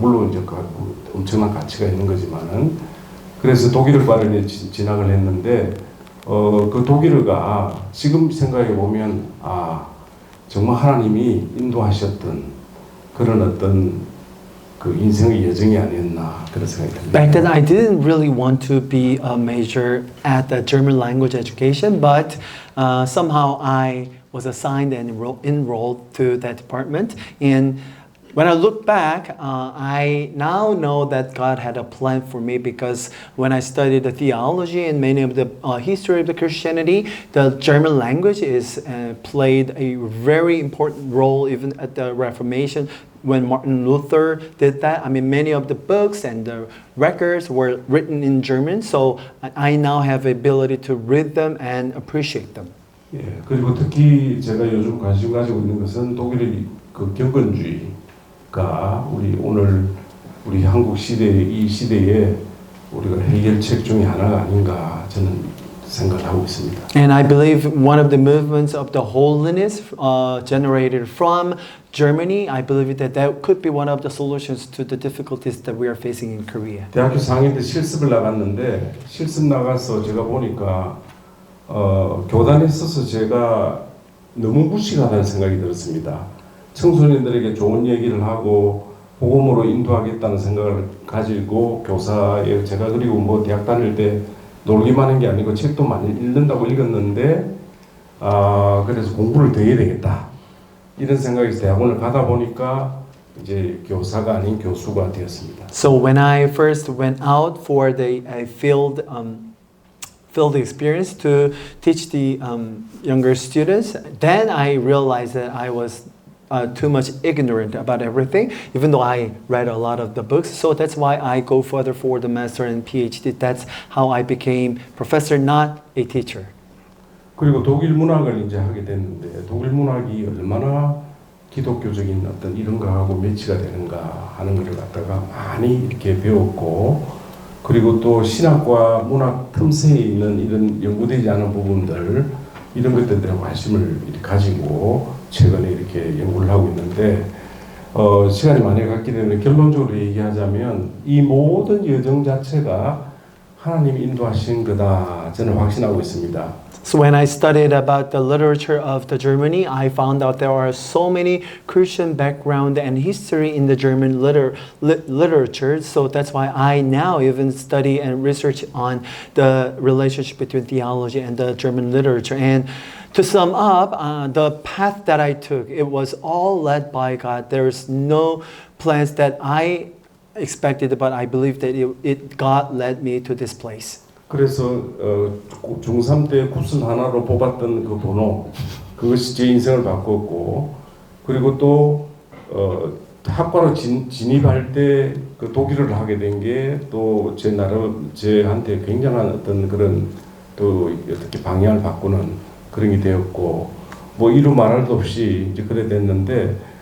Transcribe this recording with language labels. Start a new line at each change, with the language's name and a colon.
Korean: 물론 이제 엄청난 가치가 있는 거지만은, 그래서 독일어과를 진학을 했는데 그 독일어가 지금 생각해 보면 정말 하나님이 인도하셨던 그런 어떤 그 인생의 여정이 아니었나 그런 생각이 듭니다.
English: Back then, I didn't really want to be a major at the German language education, but somehow I was assigned and enrolled to that department. And when I look back, I now know that God had a plan for me because when I studied the theology and many of the history of the Christianity, the German language is played a very important role even at the Reformation. When Martin Luther did that, I mean, many of the books and the records were written in German, so I now have the ability to read them and appreciate them.
Korean: 예, 그리고 특히 제가 요즘 관심 가지고 있는 것은 독일의 그 경건주의가 우리 한국 이 시대에 우리가 해결책 중에 하나가 아닌가 저는 생각을 하고 있습니다.
English: And I believe one of the movements of the holiness generated from Germany, I believe that could be one of the solutions to the difficulties that we are facing in Korea.
Korean: 대학교 4학년 때 실습을 나갔는데 실습 나가서 제가 보니까 교단에 있어서 제가 너무 무식하다는 생각이 들었습니다. 청소년들에게 좋은 얘기를 하고 복음으로 인도하겠다는 생각을 가지고 교사에 제가 그리고 뭐 대학 다닐 때 놀기만 한 게 아니고 책도 많이 읽는다고 읽었는데 그래서 공부를 더 해야 되겠다 이런 생각에서 대학원을 가다 보니까 이제 교사가 아닌 교수가 되었습니다.
English: So when I first went out for the field experience to teach the younger students, then I realized that I was too much ignorant about everything, even though I read a lot of the books. So that's why I go further for the master and PhD. That's how I became professor, not a teacher.
Korean: 그리고 독일 문학을 이제 하게 됐는데 독일 문학이 얼마나 기독교적인 어떤 이런 거하고 매치가 되는가 하는 것을 갖다가 많이 이렇게 배웠고, 그리고 또 신학과 문학 틈새에 있는 이런 연구되지 않은 부분들 이런 것들에 대한 관심을 이렇게 가지고 최근에 이렇게 연구를 하고 있는데 시간이 많이 갔기 때문에 결론적으로 얘기하자면 이 모든 여정 자체가 하나님이 인도하신 거다 저는 확신하고 있습니다.
English: So when I studied about the literature of the Germany, I found out there are so many Christian background and history in the German literature. So that's why I now even study and research on the relationship between theology and the German literature. And to sum up, the path that I took, it was all led by God. There's no plans that I expected, but I believe that God led me to this place.
Korean: 그래서 중3 때 굿슨 하나로 뽑았던 그 번호 그것이 제 인생을 바꿨고, 그리고 또 학과로 진입할 때 그 독일어를 하게 된 게 또 제 나름 제한테 굉장한 어떤 그런 또 어떻게 방향을 바꾸는 그런 게 되었고, 뭐 이루 말할 수 없이 이제 그래 됐는데